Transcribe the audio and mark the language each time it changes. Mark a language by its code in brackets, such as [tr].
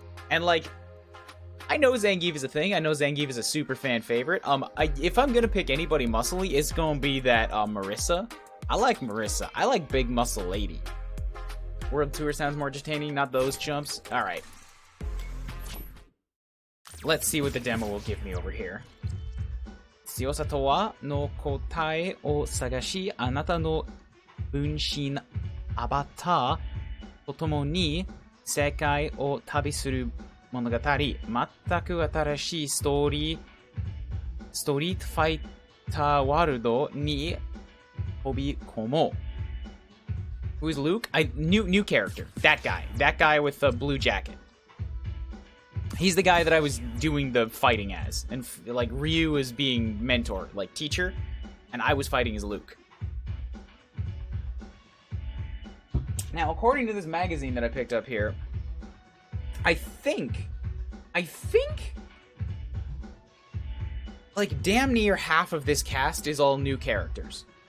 [en] And like, I know Zangief is a thing. I know Zangief is a super fan favorite. If I'm gonna pick anybody muscly, it's gonna be that Marissa. I like Marissa. I like big muscle lady. World Tour sounds more entertaining, not those chumps. All right. Let's see what the demo will give me over here. [ja] 強さとはの答えを探し、あなたの分身アバターとともに世界を旅する物語。全く新しいストリートファイターワールドに飛び込もう。 [en] Who's Luke? New character. That guy with the blue jacket. He's the guy that I was doing the fighting as, and like Ryu is being mentor, like teacher, and I was fighting as Luke. Now, according to this magazine that I picked up here, I think, like damn near half of this cast is all new characters.